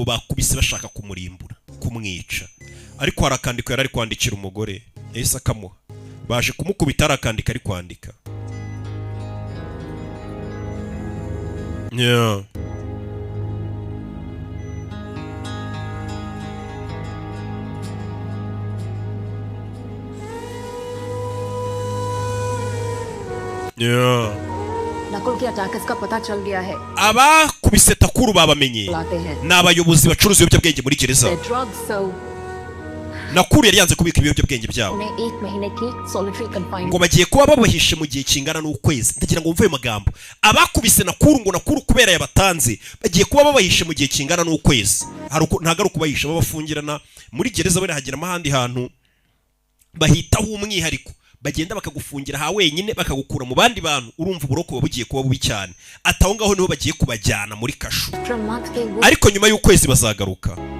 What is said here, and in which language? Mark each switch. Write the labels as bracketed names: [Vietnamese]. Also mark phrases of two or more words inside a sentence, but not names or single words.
[Kinyarwanda] bakubise bashaka kumurimbura kumwica ariko harakandika yari ari kwandikira umugore yahise akamuha baje kumukubita harakandika ari kwandika [Hindi] नकुल की अटैकर्स का पता चल गया है [Kinyarwanda] abakubise takuru babamenye n'abayobozi bacuruza ibiyobyabwenge muri gereza nakuru yari yanze kubika ibiyobyabwenge byabo ngo bagiye kuba babahishe mu gihe kingana n'ukwezi ndagira ngo mvuye amagambo abakubise nakuru ngo nakuru kubera yabatanze bagiye kuba babahishe mu gihe kingana n'ukwezi ntago ari ukubahisha babafungirana muri gereza bari hagera ahandi hantu bahitaho umwihariko bagenda bakagufungira ha wenyine bakagukura mu bandi bantu urumva uburoko bugiye kuba bubi cyane ataho ngaho niho bagiye kubajyana muri kashu ariko nyuma y'ukwezi bazagaruka